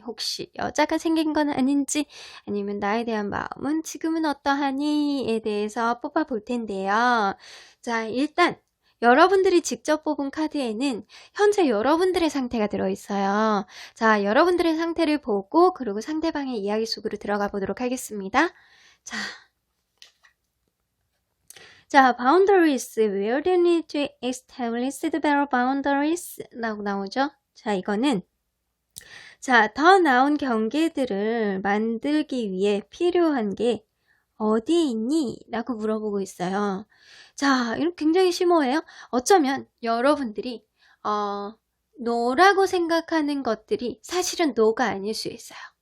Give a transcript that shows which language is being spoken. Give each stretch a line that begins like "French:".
Korean: 혹시 여자가 생긴 건 아닌지, 아니면 나에 대한 마음은 지금은 어떠하니?에 대해서 뽑아볼 텐데요. 자, 일단 여러분들이 직접 뽑은 카드에는 현재 여러분들의 상태가 들어있어요. 자, 여러분들의 상태를 보고 그리고 상대방의 이야기 속으로 들어가 보도록 하겠습니다. 자,
English: boundaries. Where do you need to establish the better boundaries?
Korean: 라고 나오죠. 자, 이거는 자, 더 나은 경계들을 만들기 위해 필요한 게 어디에 있니? 라고 물어보고 있어요. 자, 이거 굉장히 심오해요. 어쩌면 여러분들이 노라고 생각하는 것들이 사실은 노가 아닐 수 있어요.